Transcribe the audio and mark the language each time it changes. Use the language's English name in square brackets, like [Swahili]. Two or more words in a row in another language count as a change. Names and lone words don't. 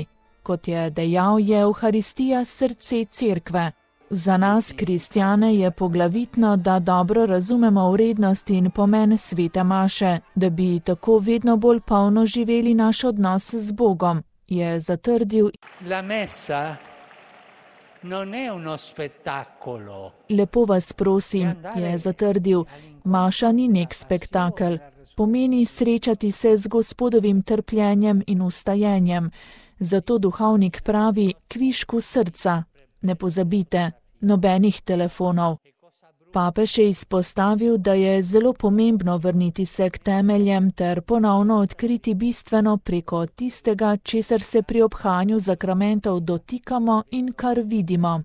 [Slovenian] Kot je dejal, je Evharistija srce cerkve. Za nas, kristjane, je poglavitno, da dobro razumemo vrednost in pomen svete maše, da bi tako vedno bolj polno živeli naš odnos z Bogom, je zatrdil. [Italian] La messa non è uno spettacolo. [Slovenian] Lepo vas prosim, je zatrdil, maša ni nek spektakel. Pomeni srečati se z Gospodovim trpljenjem in ustajenjem. Zato duhovnik pravi kvišku srca. Ne pozabite, nobenih telefonov. Papež je izpostavil, da je zelo pomembno vrniti se k temeljem ter ponovno odkriti bistveno preko tistega, česar se pri obhajanju zakramentov dotikamo in kar vidimo.